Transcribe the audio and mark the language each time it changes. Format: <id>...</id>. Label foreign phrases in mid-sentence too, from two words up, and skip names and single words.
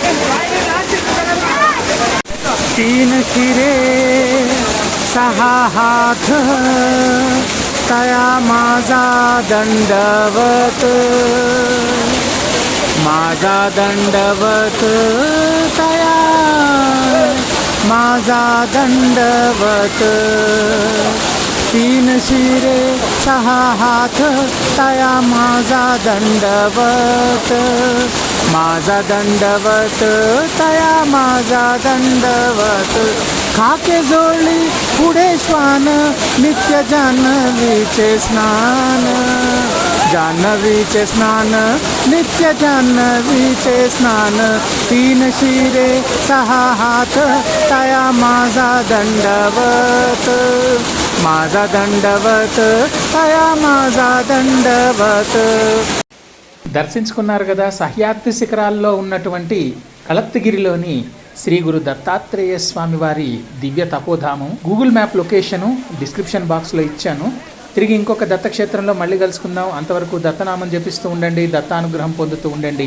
<mr>तीन शिरे सहा हाथ तया माझा दंडवत तया माझा दंडवत. तीन शिरे सहा हाथ तया माझा दंडवत तया माझा दंडवत. खाके जोडली पुढे श्वान नित्य जान्हवीचे स्नान नित्य जान्हवीचे स्नान. तीन शिरे सहा हाथ तया माझा दंडवत తయా माझा दंडवत.</mr> <te>దర్శించుకున్నారు కదా సహ్యాద్రి శిఖరాల్లో ఉన్నటువంటి కళత్తగిరిలోని శ్రీ గురు దత్తాత్రేయ స్వామి వారి దివ్య తపోధామం.</te> <en>Google map location description</en> <te>బాక్స్లో ఇచ్చాను. తిరిగి ఇంకొక దత్తక్షేత్రంలో మళ్ళీ కలుసుకుందాం. అంతవరకు దత్తనామం జపిస్తూ ఉండండి, దత్తానుగ్రహం పొందుతూ ఉండండి.</te>